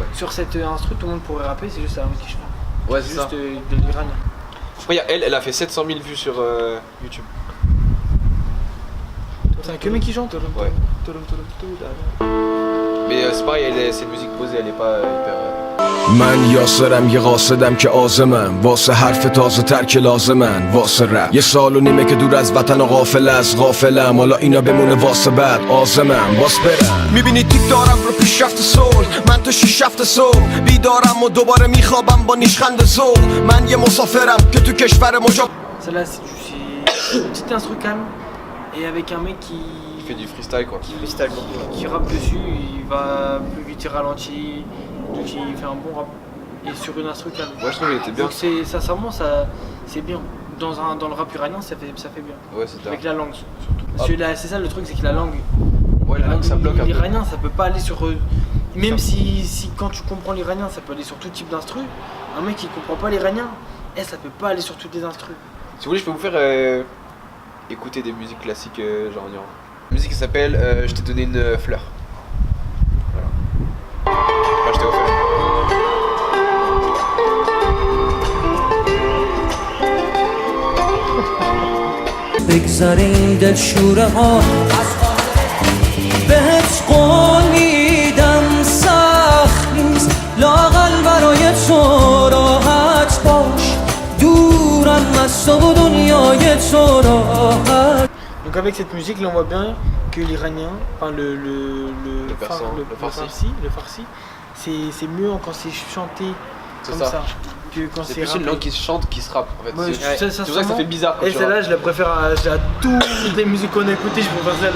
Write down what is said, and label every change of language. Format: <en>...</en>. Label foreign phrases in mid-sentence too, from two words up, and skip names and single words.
<fr>Sur cette instru, tout le monde pourrait rapper, c'est juste la langue qui change. Ouais, C'est c'est ça. juste de l'iranien. Je crois qu'il y a elle a fait 700 000 vues sur YouTube. C'est que mec qui chante. Ouais. Mais c'est pareil, c'est une musique posée, elle est pas hyper.</fr> <fa>من یاسرم یه قاصدم که آزمم واسه حرف تازه تر که لازمن واسه رپ یه سال و نیمه که دور از وطن و غافل از غافلم حالا اینا بمونه واسه بعد آزمم باس برم میبینی تیپ دارم رو پیشرفت صلح من تو 6 7 صبح بیدارم و دوباره میخوابم با نیشخند ذوق من یه مسافرم که تو کشور مجاب</fa> <fr>Celle-là, c'est une petite instru calme et avec un mec qui fait du freestyle quoi. Freestyle beaucoup. qui rappe dessus, il va plus vite, il ralentit, donc il fait un bon rap. Et sur une instru calme. Ouais, je trouve qu'il était bien. Donc sincèrement, c'est bien. Dans le rap iranien, ça fait bien. Ouais, c'est ça. Avec la langue surtout. Parce que c'est ça le truc, c'est que la langue. Ouais, la langue ça bloque un peu. L'iranien, ça peut pas aller sur. Même si quand tu comprends l'iranien, ça peut aller sur tout type d'instru. Un mec qui comprend pas l'iranien, ça peut pas aller sur toutes les instrus. Si vous voulez, je peux vous faire écouter des musiques classiques genre en Iran. La musique qui s'appelle Je t'ai donné une fleur. Voilà. Enfin, je t'ai offert.</fr> <fa>بگذاریم دل شوره ها بهت قول میدم سخت نیست لااقل برای تو راحت باش دورم از تو و دنیای تو راحت.</fa> <fr>Donc avec cette musique là on voit bien que l'iranien, enfin le farsi, c'est mieux quand c'est chanté comme ça que quand C'est c'est plus rappé. une langue qui se chante qui se rappe en fait. Ouais, C'est pour ça que ça fait bizarre quand Et tu celle-là rappes. je la préfère à toutes les musiques qu'on a écoutées, je préfère celle-là.</fr>